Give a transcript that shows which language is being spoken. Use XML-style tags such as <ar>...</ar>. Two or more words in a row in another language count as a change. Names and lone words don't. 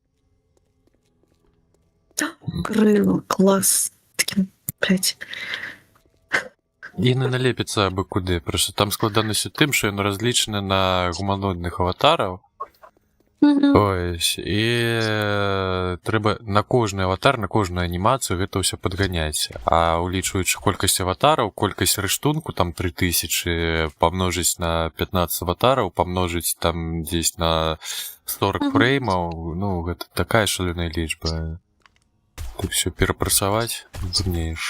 <uk>Крило, клас. Таке, блядь. І не налепиться аби куди. Просто там складаність у тим, що він розлічений на гуманоїдних аватарів.</uk> <be>Ось, і треба на кожны аватар, на кожную анімацію гэта ўсё падганяць. А улічваючы колькасць аватараў, колькасць рыштунку, там 3000, памножыць на 15 аватараў, памножыць там дзесь на 40 фреймаў, ну, гэта такая шаленая лічба. Ты ўсё перапрацаваць, зумееш.</be>